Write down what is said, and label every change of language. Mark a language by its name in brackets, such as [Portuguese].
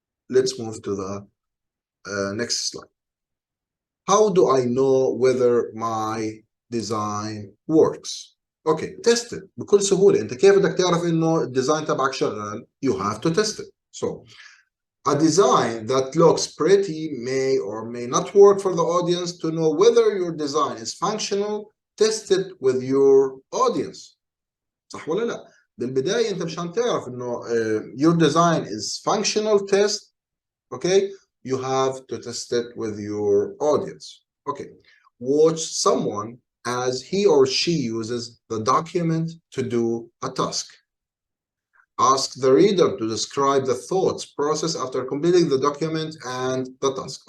[English] Let's move to the next slide. How do I know whether my design works? Okay, test it [Arabic] بكل سهولة. انت كيف بدك تعرف انه الديزاين تبعك شغال؟ [English] You have to test it. So a design that looks pretty may or may not work for the audience. To know whether your design is functional, test it with your audience. [Arabic] صح ولا لا؟ بالبداية انت مشان تعرف انه [English] your design is functional test. Okay, you have to test it with your audience. Okay, watch someone as he or she uses the document to do a task. Ask the reader to describe the thoughts process after completing the document and the task.